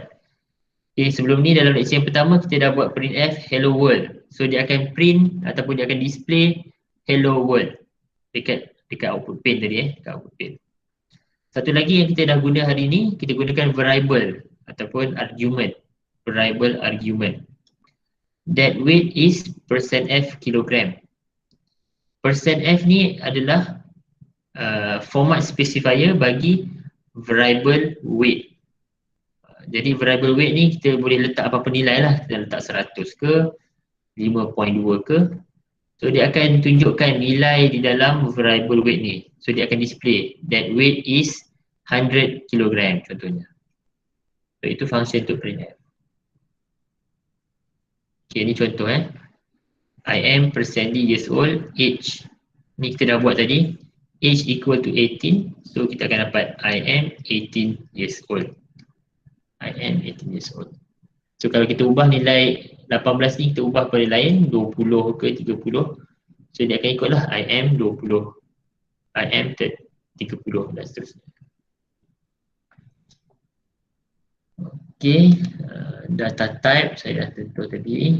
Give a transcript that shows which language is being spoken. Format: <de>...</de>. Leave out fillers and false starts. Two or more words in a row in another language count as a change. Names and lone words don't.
<ms>Okay, sebelum ni dalam lecture yang pertama kita dah buat printf</ms> <en>hello world.</en> <ms>So dia akan print ataupun dia akan display</ms> <en>hello world</en> <ms>dekat output pane tadi dekat output pane. Satu lagi yang kita dah guna hari ni, kita gunakan variable ataupun argument.</ms> <en>Variable argument. That weight is %F kilogram.</en> <ms>%F ni adalah</ms> <en>format specifier</en> <ms>bagi</ms> <en>variable weight.</en> <ms>Jadi</ms> <en>variable weight</en> <ms>ni kita boleh letak apa-apa nilai lah. Kita letak 100 ke, 5.2 ke. So dia akan tunjukkan nilai di dalam</ms> <en>variable weight</en> <ms>ni. So dia akan display</ms> <en>that weight is 100 kg</en> <ms>contohnya. So itu function untuk printf. Okay, ni contoh</ms> <en>I am % years old, age.</en> <ms>Ni kita dah buat tadi.</ms> <en>Age equal to 18.</en> <ms>So kita akan dapat</ms> <en>I am 18 years old. I am 18 years old.</en> <ms>So kalau kita ubah nilai 18 ni, kita ubah pada lain 20 ke 30. So dia akan ikutlah</ms> <en>I am 20, I am 30</en> <ms>dan seterusnya. Okay,</ms> <en>data type</en> <ms>saya dah tentu tadi.</ms>